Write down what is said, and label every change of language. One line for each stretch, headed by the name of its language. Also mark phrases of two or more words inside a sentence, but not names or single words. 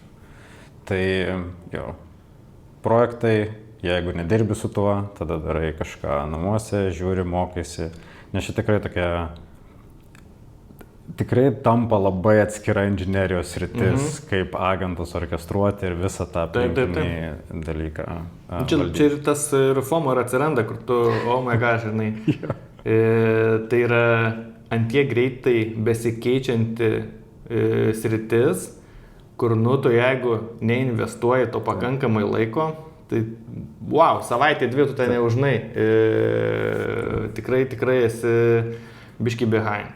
Lithuanian: Tai jo, projektai, jeigu nedirbi su tuo, tada darai kažką namuose, žiūri, mokaisi. Nes čia tikrai tokia, tikrai tampa labai atskira inžinerijos sritis, kaip agentus orkestruoti ir visą tą aplinkinį dalyką. Čia ir tas ir FOMO ir atsiranda, kur tu,
English: oh my god,
Lithuanian: žinai, tai yra antie greitai besikeičianti sritis, kur, nu, tu jeigu neinvestuoji to pakankamai laiko, tai, wow, savaitė dvi tu ten neužnai, tikrai esi biški behind.